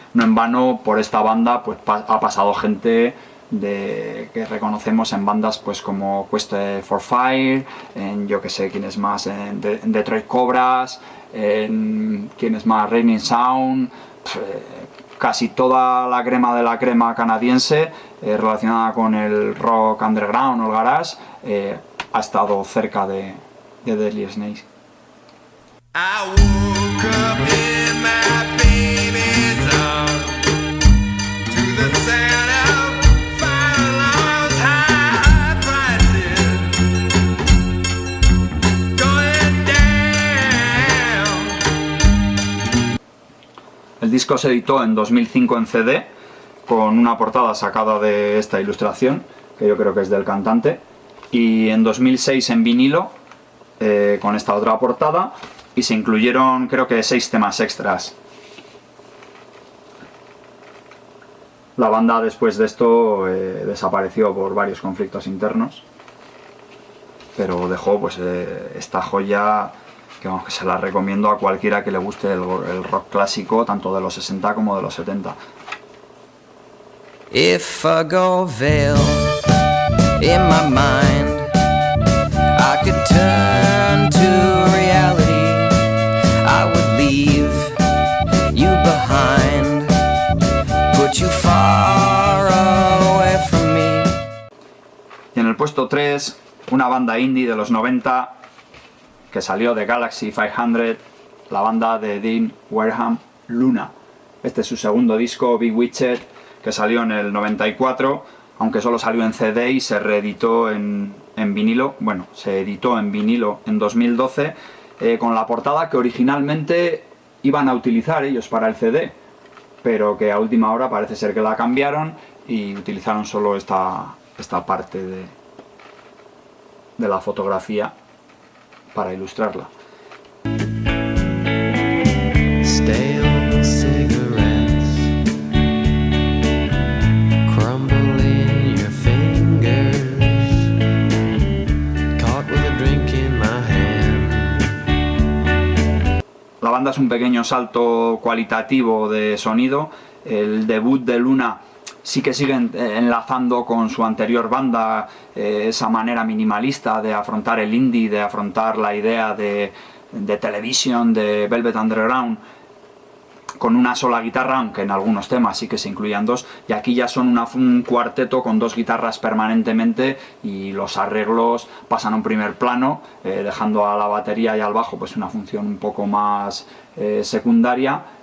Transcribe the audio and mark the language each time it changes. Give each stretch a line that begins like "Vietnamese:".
Spanish: No en vano, por esta banda pues ha pasado gente que reconocemos en bandas pues como Quest for Fire, en yo que sé quién es más, en Detroit Cobras, en quién es más, Raining Sound, casi toda la crema de la crema canadiense relacionada con el rock underground o el garage ha estado cerca de Deadly Snakes.
English: I woke up in my baby's arms to the sound of fire alarms, high prices going down.
Spanish: El disco se editó en 2005 en CD, con una portada sacada de esta ilustración, que yo creo que es del cantante, y en 2006 en vinilo, con esta otra portada, y se incluyeron creo que 6 temas extras. La banda después de esto desapareció por varios conflictos internos, pero dejó pues esta joya que, vamos, que se la recomiendo a cualquiera que le guste el rock clásico, tanto de los 60 como de los 70.
English: If I go veil in my mind, I could turn to reality. I would leave you behind, put you far away from me.
Spanish: Y en el puesto 3, una banda indie de los 90 que salió de Galaxy 500, la banda de Dean Wareham, Luna. Este es su segundo disco, Bewitched, que salió en el 94, aunque solo salió en CD y se reeditó en vinilo. Bueno, se editó en vinilo en 2012, con la portada que originalmente iban a utilizar ellos para el CD, pero que a última hora parece ser que la cambiaron y utilizaron solo esta parte de la fotografía para ilustrarla.
English: Stale cigarettes crumble in your fingers, caught with a drink in my hand.
Spanish: La banda es un pequeño salto cualitativo de sonido. El debut de Luna sí que sigue enlazando con su anterior banda esa manera minimalista de afrontar el indie, de afrontar la idea de Television, de Velvet Underground, con una sola guitarra, aunque en algunos temas sí que se incluían dos, y aquí ya son un cuarteto con dos guitarras permanentemente y los arreglos pasan a un primer plano, dejando a la batería y al bajo pues una función un poco más secundaria.